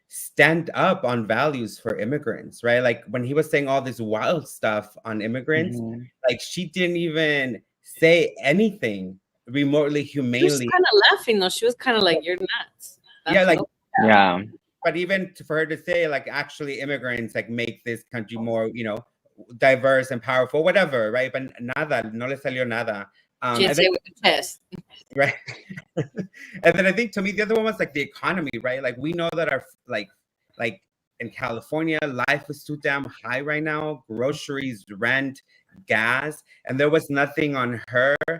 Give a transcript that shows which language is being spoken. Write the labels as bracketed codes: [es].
[en] stand up on values for immigrants, right? Like when he was saying all this wild stuff on immigrants, like she didn't even say anything remotely humanely. She was kind of laughing though. She was kind of like, "You're nuts." Yeah, like yeah. But even for her to say, like, actually immigrants like make this country more, diverse and powerful, whatever, right? [es] But nada, no le salió nada. [en] She didn't say with the test. Right. And then I think to me, the other one was like the economy, right? Like we know that our like in California, life is too damn high right now. Groceries, rent, gas, and there was nothing on her.